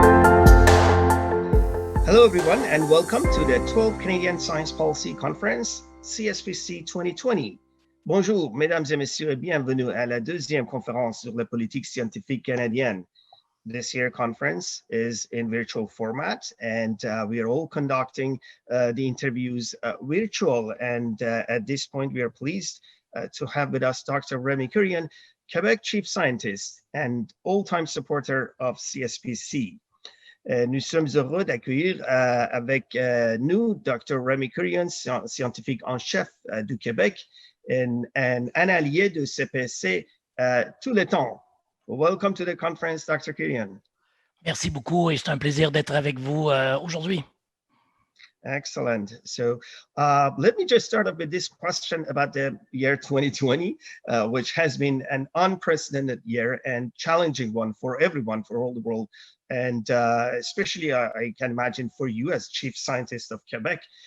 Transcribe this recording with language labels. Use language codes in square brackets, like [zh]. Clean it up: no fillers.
[en] everyone, and welcome to the 12th Canadian Science Policy Conference, CSPC 2020. [fr] Bonjour, mesdames et messieurs, et bienvenue à la deuxième conférence sur la politique scientifique canadienne. [en] This year's conference is in virtual format, and we are all conducting the interviews virtual. And at this point, we are pleased to have with us Dr. Rémi Quirion, Quebec Chief Scientist and all-time supporter of CSPC. [fr] Nous sommes heureux d'accueillir avec nous Dr. Rémi Quirion, scientifique en chef du Québec, et un allié de CPC tout le temps. [en] Welcome to the conference, Dr. Quirion. [fr] Merci beaucoup et c'est un plaisir d'être avec vous aujourd'hui. [en] Excellent. So let me just start off with this question about the year 2020, which has been an unprecedented year and challenging one for everyone, for all the world. And especially, I can imagine for you as Chief Scientist of Quebec.